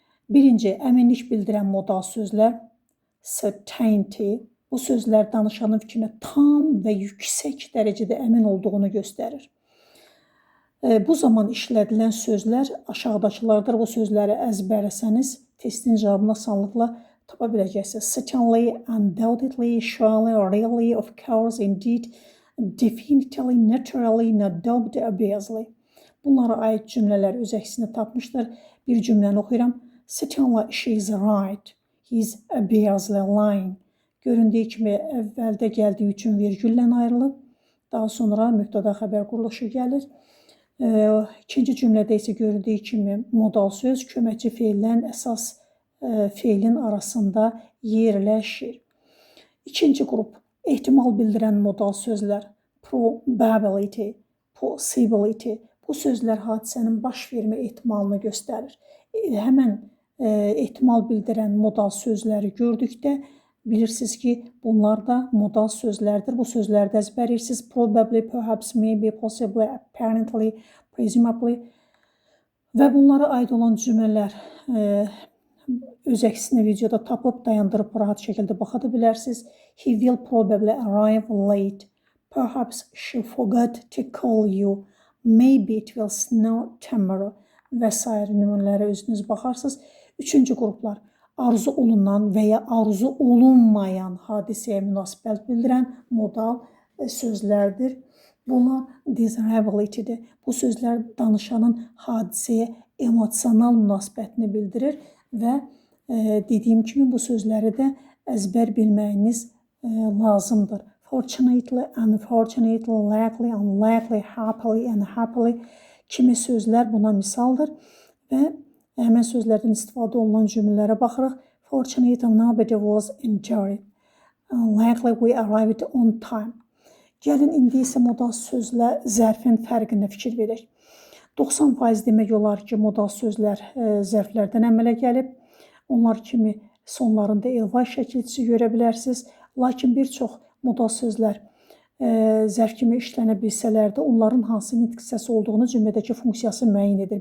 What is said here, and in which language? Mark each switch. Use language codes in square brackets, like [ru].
[az] Birinci, əminlik bildirən modal sözlər. Certainty, bu sözlər danışanın fikrinə tam və yüksək dərəcədə əmin olduğunu göstərir. Bu zaman işlədilən sözlər aşağıdakılardır. Bu sözləri əzbərləsəniz, testin cavabını asanlıqla tapa biləcəksiniz. [en] Certainly, undoubtedly, surely, really, of course, indeed, definitely, naturally, no doubt, obviously. [az] Bunlara aid cümlələr öz əksini tapmışdır. Bir cümləni oxuyuram. [en] Certainly, she is right. He is obviously lying. [az] Göründüyü kimi əvvəldə gəldiyi üçün vergüllə ayrılıb. Daha sonra mübtəda xəbər quruluşu gəlir. İkinci cümlədə isə göründüyü kimi modal söz köməkçi feillə əsas feilin arasında yerləşir. İkinci qrup ehtimal bildirən modal sözlər. [en] Probability, possibility. [az] Bu sözlər hadisənin baş vermə ehtimalını göstərir. Həmən ehtimal bildirən modal sözləri gördükdə bilirsiniz ki, bunlar da modal sözlərdir. Bu sözləri də əzbərləyirsiniz. [en] Probably, perhaps, maybe, possibly, apparently, presumably [az] və bunlara aid olan cümlələr öz əksini videoda tapıb dayandırıb rahat şəkildə baxa da bilərsiniz. [en] He will probably arrive late. Perhaps she forgot to call you. Maybe it will snow tomorrow [az] və s. nümunələrə özünüz baxarsınız. Üçüncü qruplar arzu olunan və ya arzu olunmayan hadisəyə münasibət bildirən modal sözlərdir. Bunlar desirability-dir. Bu sözlər danışanın hadisəyə emosional münasibətini bildirir və dediyim kimi bu sözləri də əzbər bilməyiniz lazımdır. [en] Fortunately, unfortunately, likely, unlikely, happily, unhappily [az] kimi sözlər buna misaldır və həmən sözlərdən istifadə olunan cümlələrə baxırıq. [en] Fortunately, nobody was injured. Likely, we arrived on time. [az] Gəlin, indi isə modal sözlə zərfin fərqinə fikir verək. 90% demək olar ki, modal sözlər zərflərdən əmələ gəlib. Onlar kimi sonlarında elvay şəkilçisi görə bilərsiniz. Lakin bir çox modal sözlər zərf kimi işlənə bilsələr də onların hansı nitq hissəsi olduğunu cümlədəki funksiyası müəyyən edir.